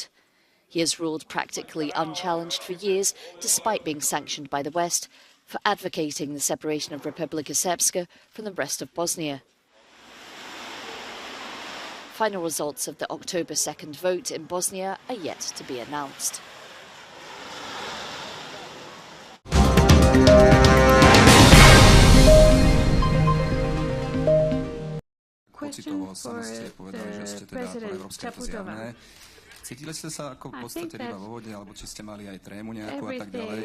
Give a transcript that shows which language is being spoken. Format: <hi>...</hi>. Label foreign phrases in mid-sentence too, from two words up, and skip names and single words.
<en>He has ruled practically unchallenged for years, despite being sanctioned by the West, for advocating the separation of Republika Srpska from the rest of Bosnia. Final results of the October 2nd vote in Bosnia are yet to be announced.</en> <sk>Pocitovo sama ste povedali, že ste teda proeurópske to zjavné. Cítili ste sa ako v podstate iba vo vode, alebo či ste mali aj trému nejakú a tak ďalej.</sk>